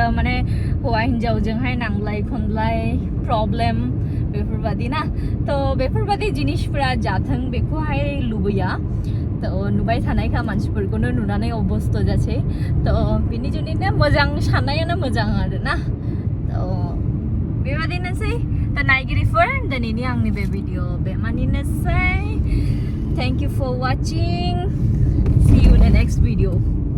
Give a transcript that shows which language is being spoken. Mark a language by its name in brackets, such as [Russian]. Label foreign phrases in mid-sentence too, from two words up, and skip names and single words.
[Bodo] माने हौवा हिन्जावजोंहाय नांलाय खनलाय प्रब्लेम बेफोरबायदि ना थ' बेफोरबायदि जिनिसफोरा जाथों बेखौहाय लुबैया थ' नुबाय थानायखा मानसिफोरखौनो नुनानै अबस्थ' जासै थ' बिनि जुनैनो मोजां साननायानो मोजां आरोना थ' बेबायदिनोसै दा नायगिरिफोर दिनैनि आंनि बे भिडिअ बेमानिनोसै [English] Thank you for watching. See you in the next video.